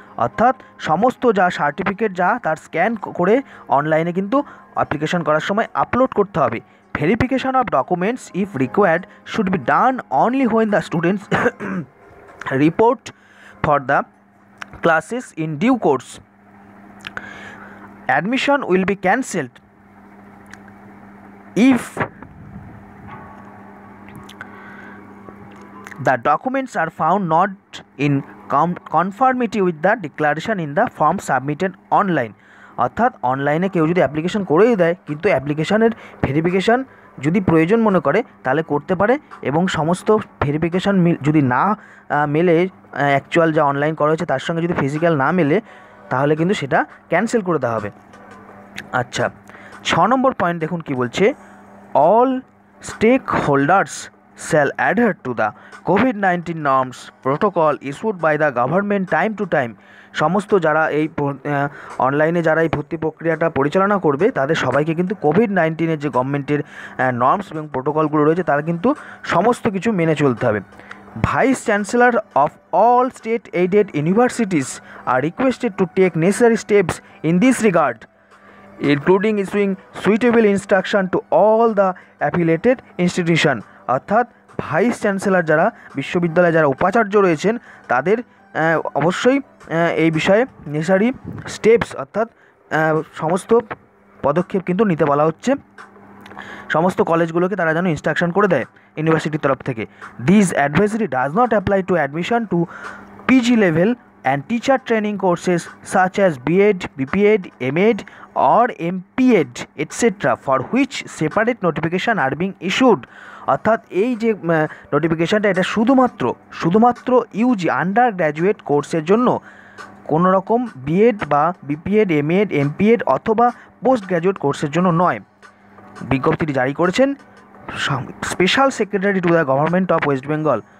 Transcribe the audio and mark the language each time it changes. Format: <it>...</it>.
<bn>অর্থাৎ সমস্ত যা সার্টিফিকেট যা তার স্ক্যান করে অনলাইনে কিন্তু অ্যাপ্লিকেশন করার সময় আপলোড করতে হবে।</bn> <en>Verification of documents if required should be done only when the students report for the classes in due course. Admission will be cancelled if the documents are found not in conformity with the declaration in the form submitted online.</en> <bn>অর্থাৎ অনলাইনে কেউ যদি application করেই দেয় কিন্তু অ্যাপ্লিকেশনের verification যদি প্রয়োজন মনে করে তাহলে করতে পারে, এবং সমস্ত ভেরিফিকেশান যদি না মেলে অ্যাকচুয়াল যা অনলাইন করা হয়েছে তার সঙ্গে যদি ফিজিক্যাল না মেলে তাহলে কিন্তু সেটা ক্যান্সেল করে দেওয়া হবে। আচ্ছা, 6 নম্বর পয়েন্ট দেখুন কি বলছে,</bn> <en>All stakeholders shall adhere to the COVID-19 norms protocol issued by the government time to time.</en> <bn>সমস্ত যারা এই অনলাইনে যারা এই ভর্তি প্রক্রিয়াটা পরিচালনা করবে তাদের সবাইকে কিন্তু COVID-19 যে গভর্নমেন্টের নর্মস এবং প্রোটোকলগুলো রয়েছে তার কিন্তু সমস্ত কিছু মেনে চলতে হবে।</bn> <en>Vice chancellor of all state aided universities are requested to take necessary steps in this regard, including issuing suitable instruction to all the affiliated institution.</en> <bn>অর্থাৎ ভাইস চ্যান্সেলর যারা বিশ্ববিদ্যালয়ে যারা উপাচার্য রয়েছেন তাদের অবশ্যই এই বিষয়ে নেসেসারি স্টেপস অর্থাৎ সমস্ত পদক্ষেপ কিন্তু নিতে বলা হচ্ছে। সমস্ত কলেজগুলোকে তারা যেন ইনস্ট্রাকশন করে দেয় ইউনিভার্সিটির তরফ থেকে।</bn> <en>This advisory does not apply to admission to PG level and teacher training courses such as B.Ed, B.Ped, M.Ed or M.Ped etc. for which separate notification are being issued.</en> <bn>অর্থাৎ এই যে নোটিফিকেশানটা এটা শুধুমাত্র ইউজি আন্ডার গ্র্যাজুয়েট কোর্সের জন্য, কোনো রকম B Ed বা বিপিএড, এমএড, এমপিএড অথবা পোস্ট গ্র্যাজুয়েট কোর্সের জন্য নয়। বিজ্ঞপ্তিটি জারি করেছেন</bn> <en>Special secretary to the government of West Bengal.</en>